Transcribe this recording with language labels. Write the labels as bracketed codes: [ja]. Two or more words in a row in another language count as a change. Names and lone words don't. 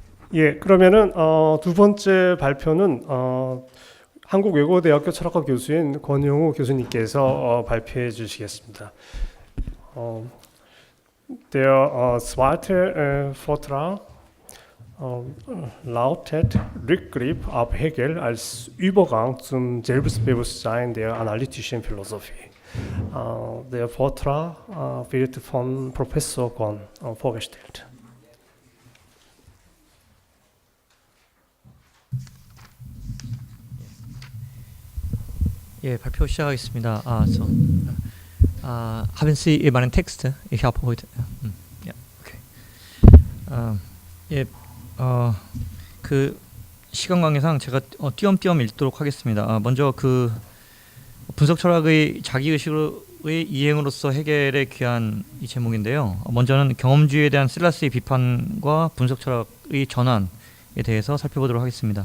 [ko] 예, 그러면은 두 번째 발표는 한국외국어대학교 철학과 교수인 권영우 교수님께서 발표해 주시겠습니다. [de] Der zweite Vortrag lautet Rückgriff auf Hegel als Übergang zum Selbstbewusstsein der analytischen Philosophie. Der Vortrag wird von Professor Kwon vorgestellt. Ja, [ko] 발표 시작하겠습니다. [de] Haben Sie meinen Text? Ich habe heute. Ja, okay. [ko] 그 시간 관계상 제가 띄엄띄엄 읽도록 하겠습니다. 먼저 그 분석 철학의 자기 의식의 이행으로서 해결에 귀한 이 제목인데요. 먼저는 경험주의에 대한 셀라스의 비판과 분석 철학의 전환에 대해서 살펴보도록 하겠습니다.